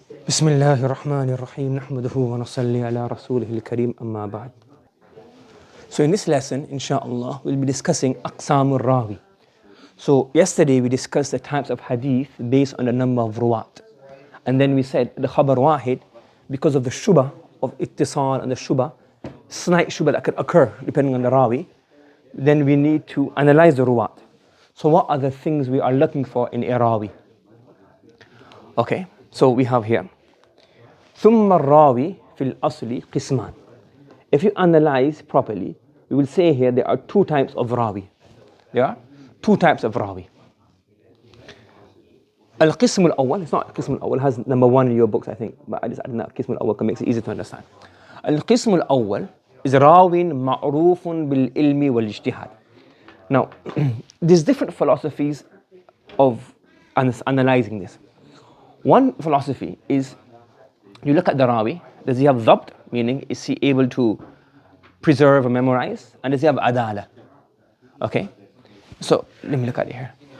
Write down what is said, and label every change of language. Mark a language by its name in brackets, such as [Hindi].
[Arabic] بسم الله الرحمن الرحيم نحمده ونصلي على رسوله الكريم أما بعد. [English] So in this lesson, inshallah, we'll be discussing [Arabic] أقسام الراوي. [English] So yesterday we discussed the types of hadith based on the number of ruwat. And then we said the khabar wahid, because of the shubha of ittisal and the shubha, slight shubha that could occur depending on the rawi, then we need to analyze the ruwat. So what are the things we are looking for in a rawi? Okay, so we have here [Arabic] ثم الراوي في الأصل قسمان. [English] If you analyze properly, we will say here there are two types of rawi. There are two types of rawi. [Arabic] القسم الأول, [English] it's not القسم الأول, it has number one in your books I think, but I just added that القسم الأول makes it easy to understand. [Arabic] القسم الأول [English] is [Arabic] راو معروف بالعلم والاجتهاد. [English] Now, there's different philosophies of analyzing this. One philosophy is you look at the rawi, does he have dhabt, meaning is he able to preserve or memorize, and does he have adala? Okay, so let me look at it here.